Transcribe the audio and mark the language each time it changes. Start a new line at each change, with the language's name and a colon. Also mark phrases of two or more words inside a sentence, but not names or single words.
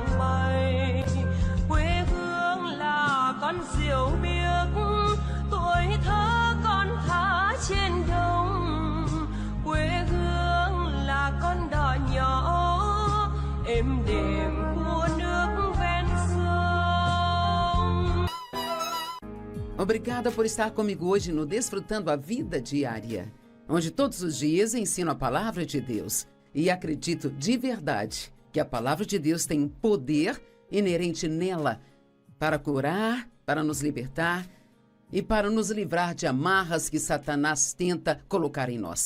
Vietnamese: bay, quê hương là con diều biếc, tuổi thơ con thả trên đồng, quê hương là con đò nhỏ êm đềm của nước ven sông.
Portuguese: Obrigada por estar comigo hoje no Desfrutando a Vida Diária, onde todos os dias ensino a palavra de Deus e acredito de verdade que a palavra de Deus tem um poder inerente nela para curar, para nos libertar e para nos livrar de amarras que Satanás tenta colocar em nós.